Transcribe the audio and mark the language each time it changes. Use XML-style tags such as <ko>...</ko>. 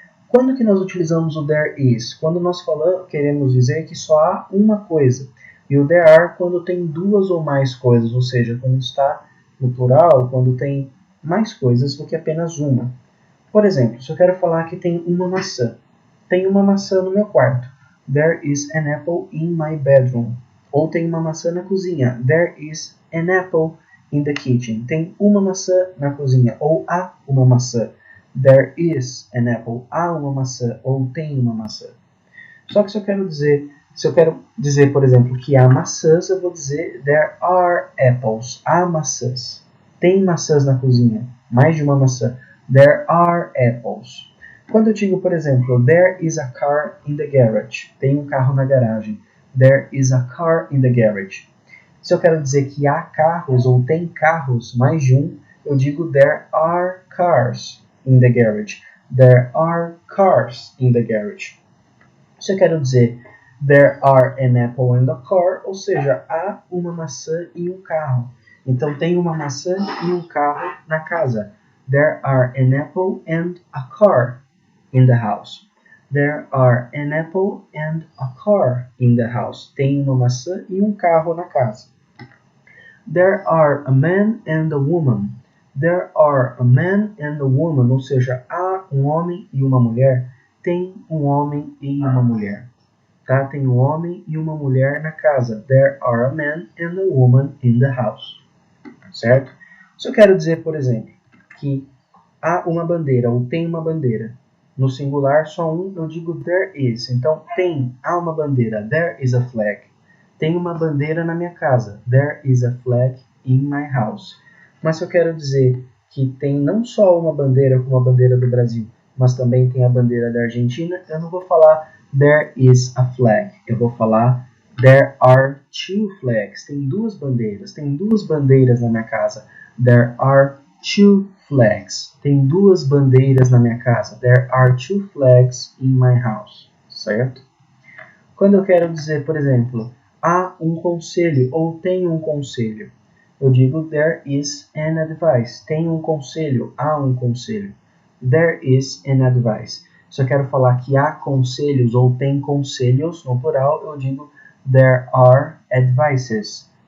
<pt>Quando que nós utilizamos o there is? Quando nós queremos dizer que só há uma coisa. E o there are quando tem 2 ou mais coisas, ou seja, quando está no plural, quando tem mais coisas do que apenas uma. Por exemplo, se eu quero falar que tem uma maçã. Tem uma maçã no meu quarto.</pt> <en>There is an apple in my bedroom.</en> <pt>Ou tem uma maçã na cozinha.</pt> <en>There is an apple in the kitchen.</en> <pt>Tem uma maçã na cozinha. Ou há uma maçã.</pt> <en>There is an apple.</en> <pt>Há uma maçã. Ou tem uma maçã. Só que se eu quero dizer, por exemplo, que há maçãs, eu vou dizer</pt> <en>there are apples.</en> <pt>Há maçãs. Tem maçãs na cozinha. Mais de uma maçã.</pt> <en>There are apples.</en> <pt>Quando eu digo, por exemplo,</pt> <en>there is a car in the garage.</en> <pt>Tem um carro na garagem.</pt> <en>There is a car in the garage.</en> <pt>Se eu quero dizer que há carros ou tem carros, mais de um, eu digo</pt> <en>there are cars in the garage. There are cars in the garage.</en> <pt>Se eu quero dizer</pt> <en>there are an apple and a car,</en> <pt>ou seja, há uma maçã e um carro. Então tem uma maçã e um carro na casa.</pt> <en>There are an apple and a car in the house. There are an apple and a car in the house.</en> <pt>Tem uma maçã e um carro na casa.</pt> <en>There are a man and a woman. There are a man and a woman,</en> <pt>ou seja, há um homem e uma mulher. Tem um homem e uma mulher. Tá? Tem um homem e uma mulher na casa.</pt> <en>There are a man and a woman in the house.</en> <pt>Certo? Se eu quero dizer, por exemplo, que há uma bandeira ou tem uma bandeira. No singular, só um, eu digo there is. Então, há uma bandeira.</pt> <en>There is a flag.</en> <pt>Tem uma bandeira na minha casa.</pt> <en>There is a flag in my house.</en> <pt>Mas se eu quero dizer que tem não só uma bandeira como a bandeira do Brasil, mas também tem a bandeira da Argentina, eu não vou falar</pt> <en>there is a flag.</en> <pt>Eu vou falar</pt> <en>there are 2 flags.</en> <pt>Tem 2 bandeiras. Tem 2 bandeiras na minha casa.</pt> <en>There are 2 flags.</en> <pt>Tem 2 bandeiras na minha casa.</pt> <en>There are 2 flags in my house.</en> <pt>Certo? Quando eu quero dizer, por exemplo, há um conselho ou tem um conselho, eu digo</pt> <en>there is an advice.</en> <pt>Tem um conselho, há um conselho.</pt> <en>There is an advice.</en> <pt>Se eu quero falar que há conselhos ou tem conselhos, no plural, eu digo</pt> <en>there are advices.</en>